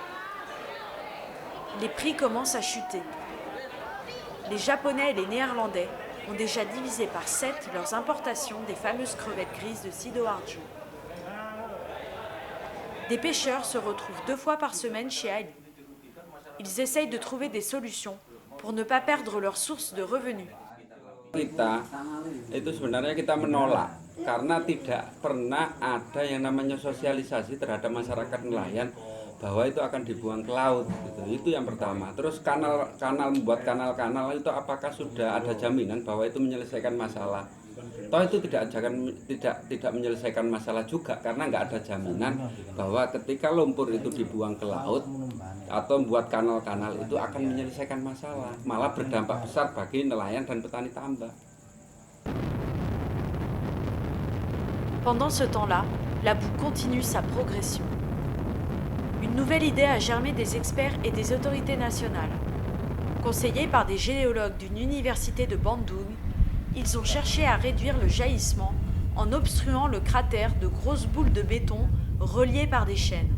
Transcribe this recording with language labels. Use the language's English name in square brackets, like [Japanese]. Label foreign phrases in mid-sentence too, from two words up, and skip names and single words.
[French] Les prix commencent à chuter. Les Japonais et les Néerlandais ont déjà divisé par 7 leurs importations des fameuses crevettes grises de Sidoarjo. Des pêcheurs se retrouvent 2 fois par semaine chez Ali. Ils essayent de trouver des solutions pour ne pas perdre leur source de revenus. [Indonesian] Kita itu sebenarnya kita menolak karena tidak pernah ada yang namanya sosialisasi terhadap masyarakat nelayan bahwa itu akan dibuang ke laut gitu. Itu yang pertama. Terus membuat kanal-kanal itu apakah sudah ada jaminan bahwa itu menyelesaikan masalah? Toh itu tidak menyelesaikan masalah juga karena nggak ada jaminan bahwa ketika lumpur itu dibuang ke laut atau membuat kanal-kanal itu akan menyelesaikan masalah, malah berdampak besar bagi nelayan dan petani tambak. [French] Pendant ce temps-là, la boue continue sa progression. Une nouvelle idée a germé des experts et des autorités nationales. Conseillés par des géologues d'une université de Bandung, ils ont cherché à réduire le jaillissement en obstruant le cratère de grosses boules de béton reliées par des chaînes.